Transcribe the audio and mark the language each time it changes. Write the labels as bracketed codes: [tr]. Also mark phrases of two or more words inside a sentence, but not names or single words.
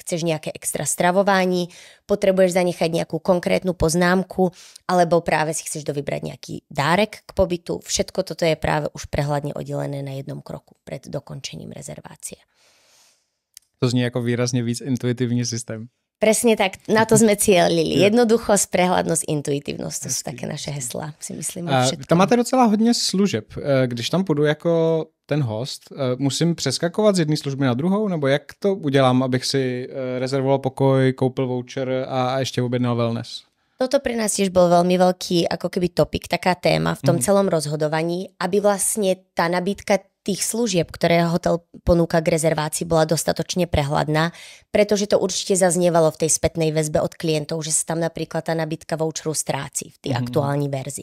[sk] Chceš nejaké extra stravovanie, potrebuješ zanechať nejakú konkrétnu poznámku, alebo práve si chceš dovybrať nejaký dárek k pobytu. Všetko toto je práve už prehľadne oddelené na jednom kroku pred dokončením rezervácie. [cs] To zní ako výrazne víc intuitívny systém. [sk] Presne tak, na to sme cielili. Jednoduchosť, prehľadnosť, intuitivnosť, to sú také naše heslá, si myslím. [cs] Tam máte docela hodně služeb. Když tam půjdu jako ten host, musím přeskakovat z jedné služby na druhou, nebo jak to udělám, abych si rezervoval pokoj, koupil voucher a ještě objednal wellness? [sk] Toto pre nás tiež bol veľmi veľký ako keby topik, taká téma v tom celom rozhodovaní, aby vlastne tá nabídka tých služieb, ktoré hotel ponúka k rezervácii, bola dostatočne prehľadná, pretože to určite zaznievalo v tej spätnej väzbe od klientov, že sa tam napríklad tá nabídka voucheru stráci v tej aktuálnej verzii.